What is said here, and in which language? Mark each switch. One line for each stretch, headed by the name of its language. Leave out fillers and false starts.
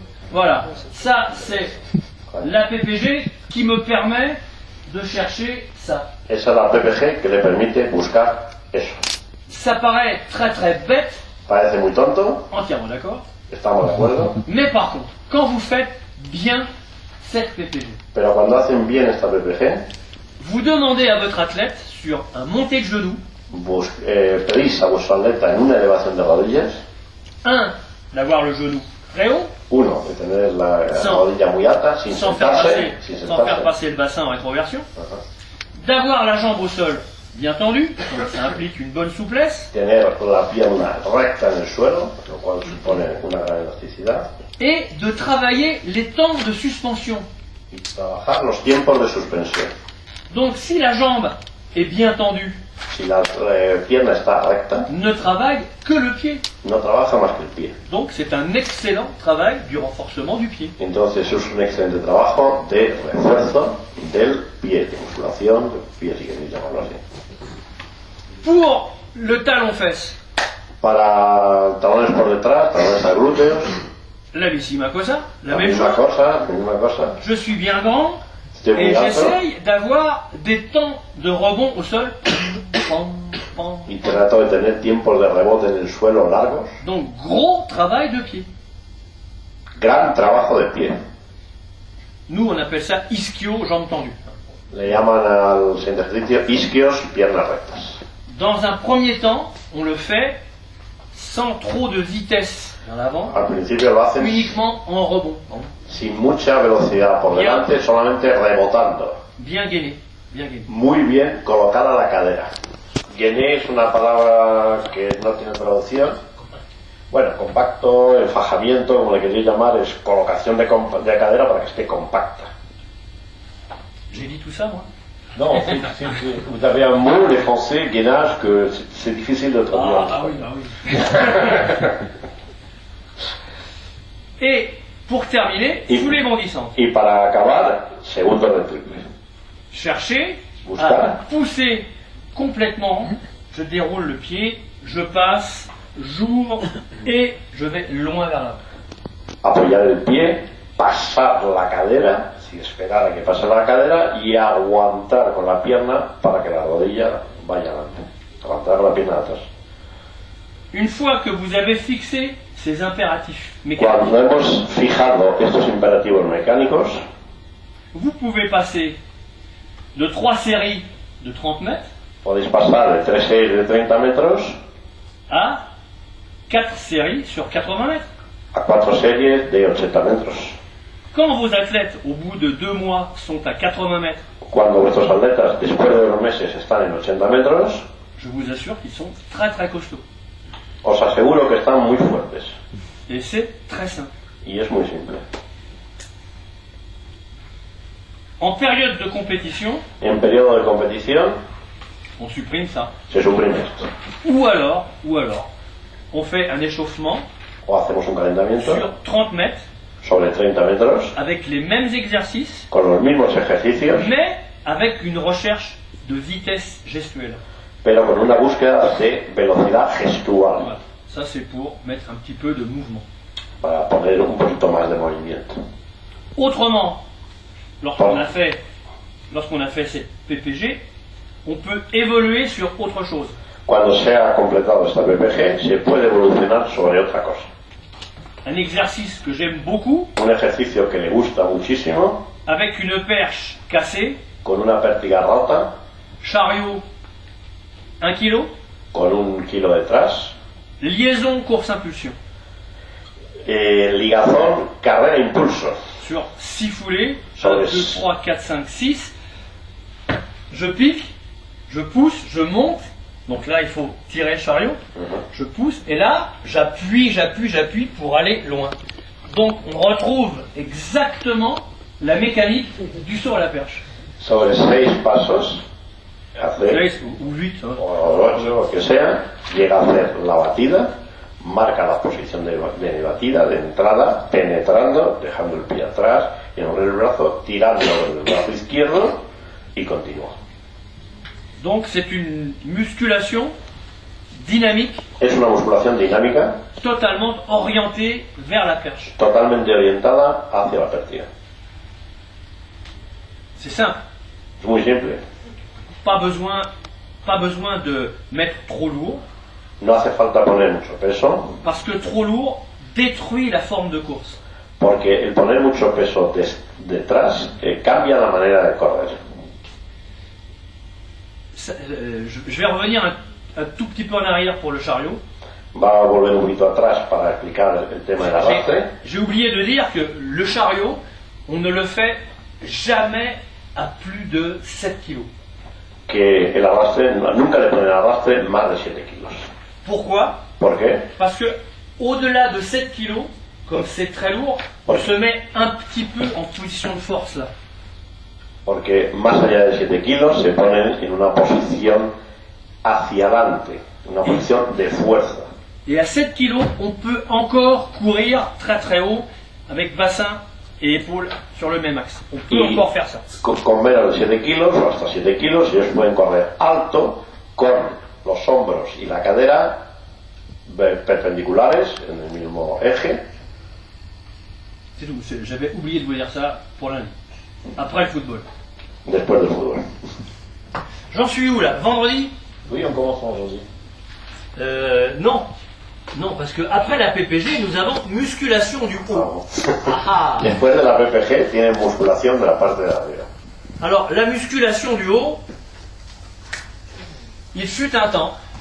French: Voilà, ça c'est la PPG qui me permet de chercher ça.
Spanish: Esa es la PPG que le permite buscar eso.
French: Ça paraît très très bête,
Spanish: Parece muy tonto,
French: entièrement d'accord,
Spanish: estamos de acuerdo,
French: mais par contre, quand vous faites bien cette PPG,
Spanish: pero cuando hacen bien esta PPG,
French: vous demandez à votre athlète sur un monté de genoux,
Spanish: pedís a vuestro atleta en una elevación de rodillas,
French: d'avoir le genou très haut,
Spanish: uno, de tener la rodilla muy alta, sin
French: sans faire
Spanish: sentarse,
French: passer le bassin en rétroversion,
Spanish: Ajá.
French: d'avoir la jambe au sol bien tendue, donc ça implique une bonne souplesse,
Spanish: tener la pierna recta en el suelo, lo cual supone una gran elasticidad,
French: et de travailler les temps de suspension.
Spanish: y trabajar los tiempos de suspensión.
French: Donc si la jambe est bien tendue,
Spanish: Si la pierna está recta,
French: ne travaille que le pied.
Spanish: no trabaja más que el pie.
French: Donc c'est un excellent travail du renforcement du pied.
Spanish: Entonces es un excelente trabajo de refuerzo del pie, de musculación del pie, si queréis llamarlo así.
French: Pour le talon-fesse,
Spanish: Para talones por detrás, talones a glúteos, la Vissimacosa, la la
French: même
Spanish: misma
French: chose.
Spanish: cosa.
French: Je suis bien grand
Spanish: Estoy muy
French: et
Spanish: alto
French: j'essaye d'avoir des temps de rebond au sol. Pam, pam.
Spanish: y trato de tener tiempos de rebote en el suelo largos.
French: Donc gros travail de pied.
Spanish: Gran trabajo de pie.
French: Nous on appelle ça ischio, jambes tendues.
Spanish: Le llaman al siguiente ejercicio isquios, piernas rectas.
French: Dans un premier temps, on le fait sans trop de vitesse vers l'avant,
Spanish: Al principio lo hacen
French: uniquement en rebond.
Spanish: sin mucha velocidad por delante, solamente rebotando.
French: Bien gainé, bien gainé.
Spanish: Muy bien colocada la cadera. Gainé es una palabra que no tiene traducción. Bueno, compacto, enfajamiento, como le queréis llamar, es colocación de cadera para que esté compacta.
French: J'ai dit tout ça moi? Non, vous avez un mot, les français, gainage, que c'est difficile de traduire. Ah oui, ah oui. Et pour terminer, foulée bondissante.
Spanish: Y para acabar, segundo de triple.
French: Cherchez
Spanish: Buscar.
French: à pousser complètement. Je déroule le pied, je passe, j'ouvre et je vais loin vers l'avant.
Spanish: Apoyar el pie, pasar la cadera, sin esperar a que pase la cadera, y aguantar con la pierna para que la rodilla vaya adelante. Aguantar con la pierna atrás.
French: Une fois que vous avez fixé ces impératifs
Spanish: Cuando
French: mécaniques,
Spanish: hemos fijado estos imperativos mecánicos,
French: vous pouvez passer de 3 séries de 30 mètres
Spanish: podéis pasar de 3 series de 30 metros
French: à 4 séries sur 80 mètres.
Spanish: a 4 series de 80 metros.
French: Quand vos athlètes, au bout de 2 mois, sont à 80 mètres,
Spanish: Cuando vuestros atletas, después de unos meses, están en 80 metros,
French: je vous assure qu'ils sont très très costauds.
Spanish: os aseguro que están muy fuertes.
French: Et c'est très simple.
Spanish: Y es muy simple.
French: En période de compétition,
Spanish: En periodo de competición,
French: on supprime ça.
Spanish: se suprime esto.
French: Ou alors, on fait un échauffement
Spanish: O hacemos un calentamiento
French: sur 30 mètres
Spanish: sobre 30 metros,
French: avec les mêmes exercices,
Spanish: con los mismos ejercicios,
French: mais avec une recherche de vitesse gestuelle.
Spanish: pero con una búsqueda de velocidad gestual,
French: Voilà. Ça, c'est pour mettre un petit peu de mouvement.
Spanish: para poner un poquito más de movimiento.
French: Autrement, lorsqu'on a fait cette PPG, on peut évoluer sur autre chose.
Spanish: Cuando se ha completado esta PPG, se puede evolucionar sobre otra cosa.
French: Un exercice que j'aime beaucoup,
Spanish: Un ejercicio que le gusta muchísimo,
French: avec une perche cassée,
Spanish: con una pértiga rota,
French: chariot 1 kg,
Spanish: con 1 kilo detrás,
French: liaison course-impulsion.
Spanish: Ligazón, carrera, impulso.
French: Sur 6 foulées, Sur 1, les 2, 3, 4, 5, 6. Je pique, je pousse, je monte. Donc là, il faut tirer le chariot. Je pousse et là, j'appuie pour aller loin. Donc on retrouve exactement la mécanique du saut à la perche.
Spanish: Sobre 6 pasos, hacer,
French: 6 ou 8.
Spanish: o 8, lo que sea, llega a hacer la batida, marca la posición de batida, de entrada, penetrando, dejando el pie atrás, y en el brazo, tirando con el brazo izquierdo y continúa.
French: Donc c'est une musculation dynamique
Spanish: Es una musculación dinámica,
French: totalement orientée vers la perche.
Spanish: totalmente orientada hacia la pértiga.
French: C'est simple.
Spanish: Es muy simple.
French: Pas besoin de mettre trop lourd,
Spanish: No hace falta poner mucho peso,
French: parce que trop lourd détruit la forme de course.
Spanish: porque el poner mucho peso detrás cambia la manera de correr.
French: Je vais revenir un tout petit peu en arrière pour le chariot.
Spanish: Va a volver un poquito atrás para explicar el tema del arrastre.
French: J'ai oublié de dire que le chariot, on ne le fait jamais à plus de 7 kilos.
Spanish: Que el arrastre, nunca le ponen arrastre más de 7 kilos.
French: Pourquoi?
Spanish: ¿Por qué?
French: Parce que au-delà de 7 kilos, comme c'est très lourd, on se met un petit peu en position de force là.
Spanish: Porque más allá de 7 kilos se ponen en una posición hacia adelante, una posición de fuerza.
French: Et à 7 kilos, on peut encore courir très très haut avec bassin et épaules sur le même axe. On peut encore faire ça.
Spanish: Con menos de 7 kilos o hasta 7 kilos ellos pueden correr alto con los hombros y la cadera perpendiculares en el mismo eje.
French: C'est tout. J'avais oublié de vous dire ça pour lundi. Après le football.
Spanish: Después del fútbol.
French: J'en suis où là? Vendredi? Oui, on commence aujourd'hui. Non. Non, parce que après la PPG, nous avons musculation du haut. Ah.
Spanish: Después de la PPG tienen musculación de la parte de arriba.
French: Alors, la musculation du haut, il fut un temps,